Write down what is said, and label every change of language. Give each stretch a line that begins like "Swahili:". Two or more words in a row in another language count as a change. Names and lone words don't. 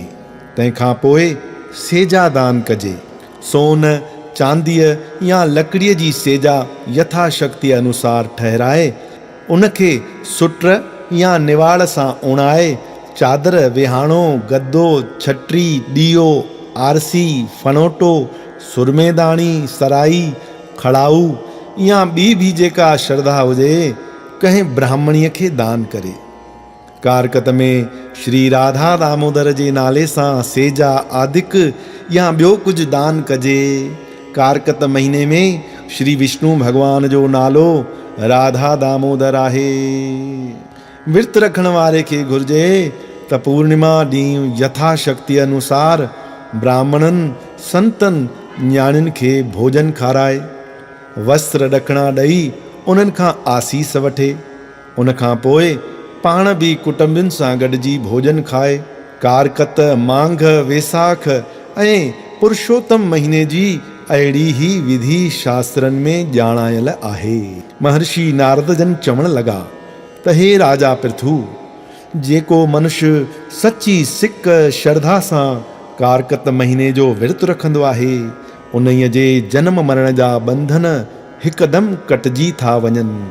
Sindhi: तंहिंखां पोइ सेजा दान कजे। सोन, चांदीअ या लकड़ीअ जी सेजा यथाशक्ति अनुसार ठहराए उनखे सुट या निवाड़ सां उणाए चादर, विहाणो, गद्दो, छटरी, ॾीओ, आरसी, फणोटो, सुरमेदानी, सराई, खड़ाऊ या ॿी भी जेका श्रद्धा हुजे कंहिं ब्राह्मणीअ खे दान करे। कारकत में श्री राधा दामोदर जे नाले सां सेजा आदिक या ॿियो कुझु दान कजे। कारकत महीने में श्री विष्णु भगवान जो नालो राधा दामोदर आहे। विर्त रखण वारे खे घुर्जे त पूर्णिमा ॾींहुं यथाशक्ति अनुसार ब्राह्मणनि, संतनि, न्याणियुनि खे भोजन खाराए, वस्त्र ॾखणा ॾेई उन्हनि खां आसीस वठे। उनखां पोइ पाण बि कुटुंबियुनि सां गॾिजी भोजन खाए। कारकत, मांघ, वेसाख ऐं पुरुषोत्तम महीने जी अहिड़ी ही विधि शास्त्रनि में ॼाणायल आहे। महर्षि नारद जन चवण लॻा त हे राजा पृथु, जेको मनुष्य सची सिक श्रद्धा सां कारकत महीने जो विर्त रखंदो आहे, उन्हीअ जे जन्म मरण जा बंधन हिकदमि कटिजी था वञनि।